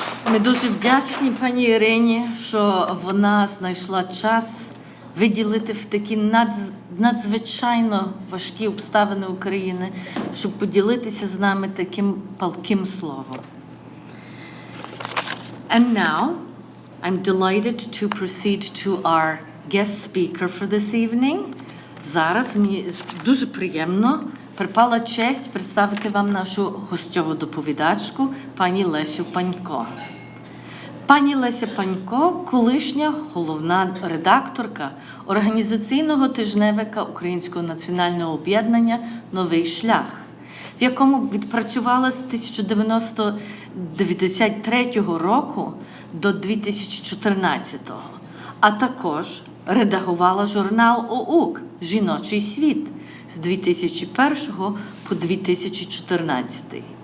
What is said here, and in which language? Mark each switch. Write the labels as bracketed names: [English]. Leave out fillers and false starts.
[Ukrainian] Ми дуже вдячні пані Ірині, що вона знайшла час виділити в такі надзвичайно важкі обставини України, щоб поділитися з нами таким палким словом. [English] And now, I'm delighted to proceed to our guest speaker for this evening. [Ukrainian] Зараз мені дуже приємно припала честь представити вам нашу гостьову доповідачку пані Лесю Панько. Пані Леся Панько – колишня головна редакторка організаційного тижневика Українського національного об'єднання «Новий шлях», в якому відпрацювала з 1993 року до 2014, а також редагувала журнал «UWOC» «Жіночий світ» з 2001 по 2014.